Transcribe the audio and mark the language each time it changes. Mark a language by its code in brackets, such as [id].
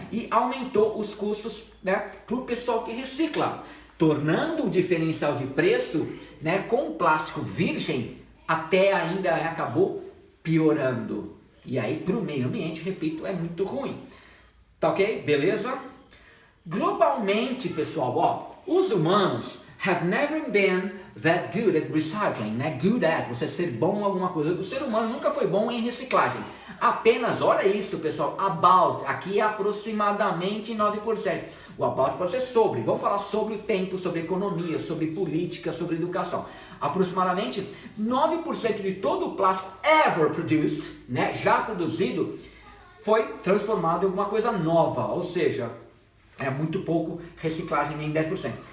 [pt] E aumentou os custos, né, para o pessoal que recicla, tornando o diferencial de preço, né, com plástico virgem, até ainda acabou piorando. E aí, para o meio ambiente, repito, é muito ruim. Tá ok? Beleza? Globalmente, pessoal, ó, os humanos [en] have never been that good at recycling, [pt] né? [en] Good at, [pt] você ser bom em alguma coisa. O ser humano nunca foi bom em reciclagem. Apenas, olha isso, pessoal, about, aqui é aproximadamente 9%. O about pode ser sobre, vamos falar sobre o tempo, sobre economia, sobre política, sobre educação. Aproximadamente 9% de todo o plástico [en] ever produced, [pt] né, já produzido, foi transformado em alguma coisa nova, ou seja, é muito pouco reciclagem, nem 10%.